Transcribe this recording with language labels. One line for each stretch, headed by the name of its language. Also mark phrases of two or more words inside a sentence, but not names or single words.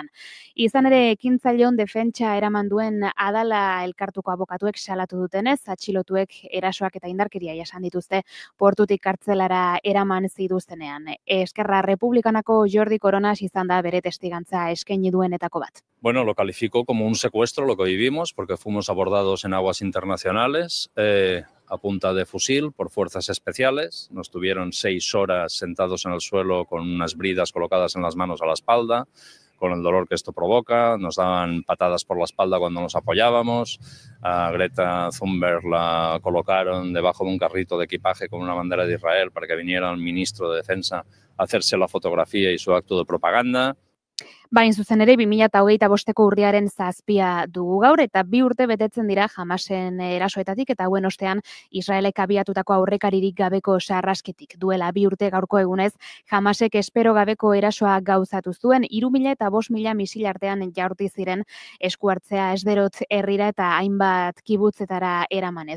Basque: Izan ere ekintzaileon defentsa eraman duen Adala elkartuko abokatuek salatu dutenez, atxilotuek erasoak eta indarkeria jasan dituzte portutik kartzelara eraman zituztenean. Eskerra Republikanako Jordi Coronas izan da bere testigantza eskaini duenetako bat.
Spanish: Bueno, lo calificó como un secuestro lo que vivimos, porque fuimos abordados en aguas internacionales a punta de fusil por fuerzas especiales. Nos tuvieron 6 horas sentados en el suelo con unas bridas colocadas en las manos a la espalda, con el dolor que esto provoca. Nos daban patadas por la espalda cuando nos apoyábamos. A Greta Thunberg la colocaron debajo de un carrito de equipaje con una bandera de Israel para que viniera el ministro de Defensa a hacerse la fotografía y su acto de propaganda.
Basque: Bain zuzen ere, 2025ko urriaren 7 dugu gaur, eta 2 urte betetzen dira Hamasen erasoetatik, eta hauen ostean Israelek abiatutako aurrekaririk gabeko sarrasketik. Duela 2 urte gaurko egunez, Hamasek espero gabeko erasoa gauzatu zuen, 3.000 eta 5.000 misil artean jaurti ziren eskuartzea Esderot herrira eta hainbat kibutzetara eramanez.